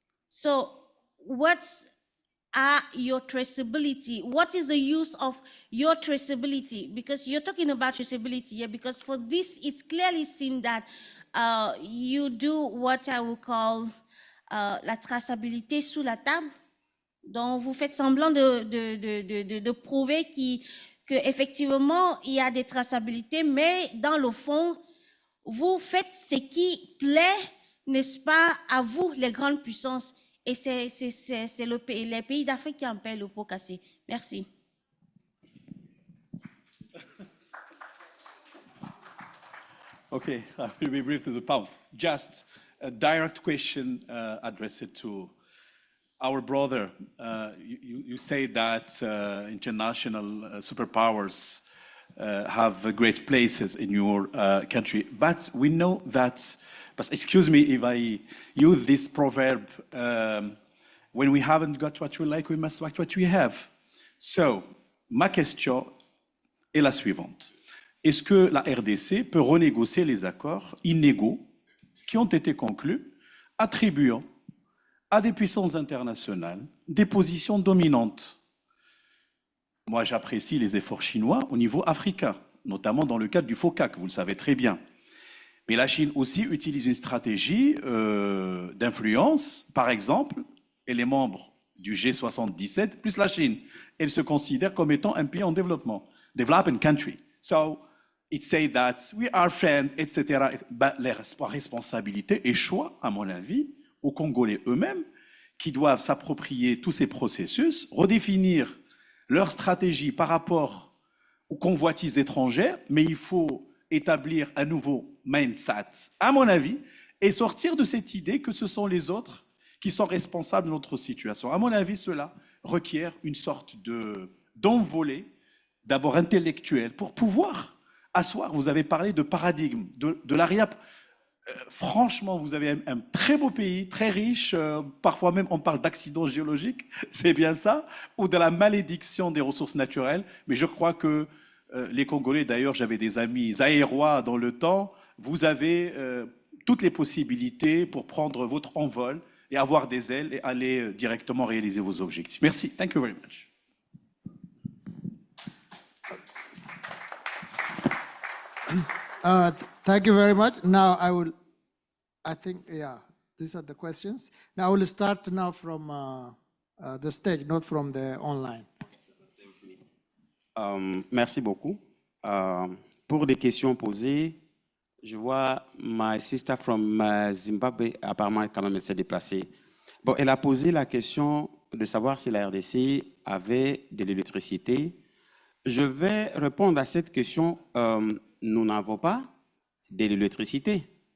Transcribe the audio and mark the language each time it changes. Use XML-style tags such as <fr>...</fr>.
<en>So what's your traceability? What is the use of your traceability? Because you're talking about traceability here, because for this, it's clearly seen that you do what I would call</en> <fr>la traçabilité sous la table. Donc, vous faites semblant de prouver qu'effectivement, il y a des traçabilités, mais dans le fond, vous faites ce qui plaît, n'est-ce pas, à vous, les grandes puissances. Et c'est les pays d'Afrique qui en paient le pot cassé. Merci.</fr> <en>Okay, I will be brief to the point. Just a direct question addressed to our brother. You say that international superpowers have great places in your country, but we know that, but excuse me if I use this proverb, when we haven't got what we like, we must like what we have. So,</en> <fr>ma question est la suivante. Est-ce que la RDC peut renégocier les accords inégaux qui ont été conclus, attribuant à des puissances internationales des positions dominantes? Moi, j'apprécie les efforts chinois au niveau africain, notamment dans le cadre du FOCAC, vous le savez très bien. Mais la Chine aussi utilise une stratégie d'influence. Par exemple, elle est membre du G77, plus la Chine. Elle se considère comme étant un pays en développement,</fr> <en>developing country. So, it say that we are friends, etc.</en> <fr>Ben, les responsabilités échouent, à mon avis, aux Congolais eux-mêmes, qui doivent s'approprier tous ces processus, redéfinir leur stratégie par rapport aux convoitises étrangères, mais il faut établir un nouveau</fr> <en>mindset,</en> <fr>à mon avis, et sortir de cette idée que ce sont les autres qui sont responsables de notre situation. À mon avis, cela requiert une sorte d'envolée, d'abord intellectuelle, pour pouvoir asseoir. Vous avez parlé de paradigme, de l'ARIAP. Franchement, vous avez un très beau pays, très riche, parfois même on parle d'accidents géologiques, c'est bien ça, ou de la malédiction des ressources naturelles, mais je crois que les Congolais, d'ailleurs, j'avais des amis zaïrois dans le temps, vous avez toutes les possibilités pour prendre votre envol et avoir des ailes et aller directement réaliser vos objectifs. Merci,</fr> <en>thank you very much. Thank you very much. Now I think, yeah, these are the questions. Now I will start now from the stage, not from the online.</en> <fr>Merci beaucoup. Pour des questions posées, je vois</fr> <en>my sister from Zimbabwe,</en> <fr>apparemment quand même elle s'est déplacée. Bon, elle a posé la question de savoir si la RDC avait de l'électricité. Je vais répondre à cette question. Nous n'avons pas de l'électricité.</fr>